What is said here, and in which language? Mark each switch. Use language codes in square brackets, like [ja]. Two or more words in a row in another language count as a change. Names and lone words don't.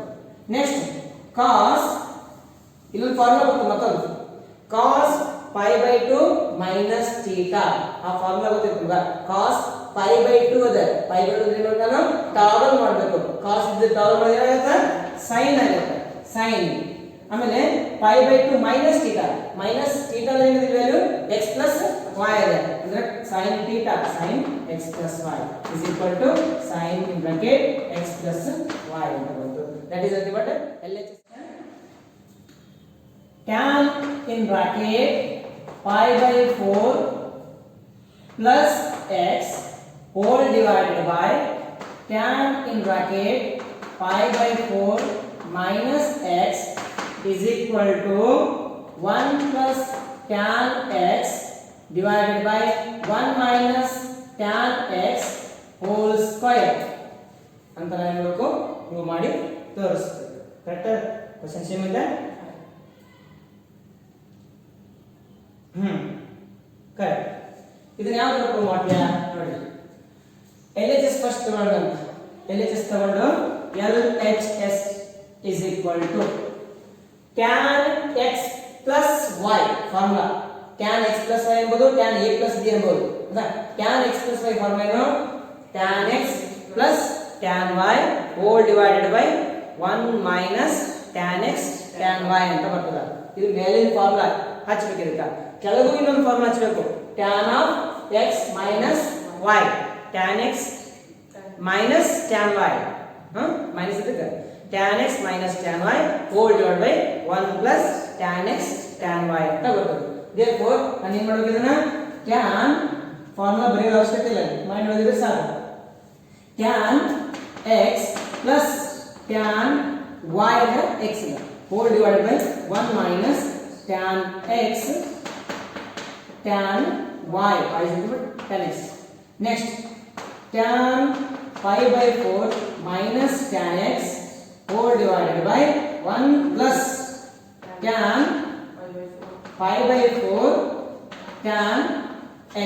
[en] next cos, [kn] ಇಲ್ಲೊಂದು ಫಾರ್ಮುಲಾ ಬರುತ್ತೆ ಮತ್ತೊಂದು, [en] cos pi by 2 minus theta. [kn] ಆ ಫಾರ್ಮುಲಾ ಗೊತ್ತಿರ್ತದ. [en] cos pi by 2 [kn] ಅದ, [en] pi by 2 [kn] ಏನು ನಾನು ಟಾಗಲ್ ಮಾಡಬೇಕು. ಕಾಸ್ ಇದ್ದ ಟಾಗಲ್ ಮಾಡಿದ್ರೆ ಏನಾಗುತ್ತೆ, sin ಆಗುತ್ತೆ, sin. ಆಮೇಲೆ [en] pi by 2 minus theta, minus theta [kn] ಏನಿದೆ ವ್ಯಾಲ್ಯೂ [en] x plus y [kn] ಇದೆ, ಅಂದ್ರೆ [en] sin theta, sin x plus y is equal to sin in bracket x plus y [kn] ಅಂತ ಬಂತು. [en] that is nothing but LHS. tan in bracket pi by 4 plus x whole divided by tan in bracket pi by 4 minus x is equal to 1 plus tan x divided by 1 minus tan x whole square [kn] ಅಂತ ನಾನು ಹೇಳಬೇಕು, ಪ್ರೂವ್ ಮಾಡಿ ತೋರಿಸ್ಬೇಕು. [en] correct question same [kn] ಇದೆ. ಕರೆಕ್ಟ್. ಇದನ್ನ ಯಾವ ತರ ಪ್ರೂವ್ ಮಾಡ್ತೀಯಾ ನೋಡಿ. [en] LHS first [kn] ತಗೊಂಡು LHS ತಗೊಂಡು [en] LHS is equal to tan x plus y formula. tan x plus y ಎಂಬುದು tan a plus b ಎಂಬುದು. tan x plus y ಫಾರ್ಮುಲಾ ಏನು, tan x plus tan y whole divided by 1 minus tan x tan y [kn] ಅಂತ ಬರ್ತದೆ. ಇದು ಮೇಲಿನ ಫಾರ್ಮುಲಾ. ಹಚ್ಚಬೇಕು. ಇದಕ್ಕೆ ಕೆಳಗೂ ಇನ್ನೊಂದು ಫಾರ್ಮುಲಾ ಹಚ್ಚಬೇಕು. [en] tan of x minus y, tan x minus tan y, ಮೈನಸ್ ಇದಕ್ಕೆ tan x minus tan y whole divided by 1 plus tan x tan y [kn] ಅಂತ ಬರ್ತದೆ. therefore ನಾನು ಏನು ಮಾಡಬೇಕು, ಇದನ್ನ [en] tan formula [kn] ಬರೆಯೋ ಅವಶ್ಯಕತೆ ಇಲ್ಲ, ಮೈಂಡ್ ಮಾಡಿದ್ರೆ ಸಾಕು. [en] tan x plus tan y is x whole divided by 1 minus tan x tan y is equal to tan x. Next tan pi by 4 minus tan x whole divided by 1 plus tan pi by 4 tan x.